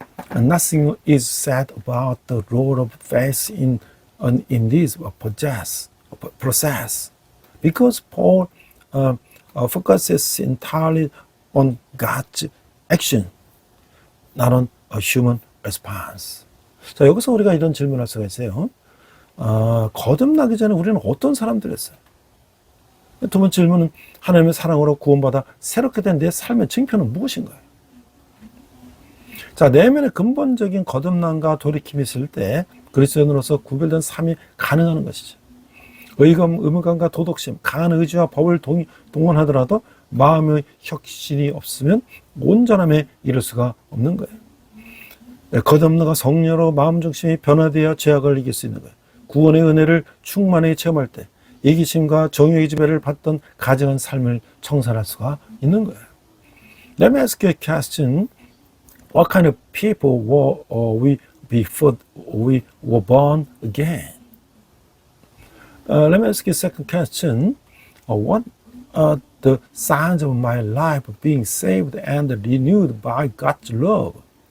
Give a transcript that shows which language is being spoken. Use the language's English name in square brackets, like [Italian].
[English] And nothing is said about the role of faith in this process, because Paul focuses entirely on God's action, not on a human response. [Korean] 자, 여기서 우리가 이런 질문할 수가 있어요. 거듭나기 전에 우리는 어떤 사람들이었어요? 두 번째 질문은, 하나님의 사랑으로 구원받아 새롭게 된 내 삶의 증표는 무엇인가요? 자, 내면의 근본적인 거듭남과 돌이킴이 있을 때 그리스도인으로서 구별된 삶이 가능한 것이죠. 의무감과 도덕심, 강한 의지와 법을 동원하더라도 마음의 혁신이 없으면 온전함에 이를 수가 없는 거예요. 거듭나가 성령으로 마음 중심이 변화되어 죄악을 이길 수 있는 거예요. 구원의 은혜를 충만히 체험할 때 이기심과 정욕의 지배를 받던 가증한 삶을 청산할 수가 있는 거예요. [English] Let me ask you a question. What kind of people were we before we were born again? Let me ask you a second question. What are the signs of my life being saved and renewed by God's love?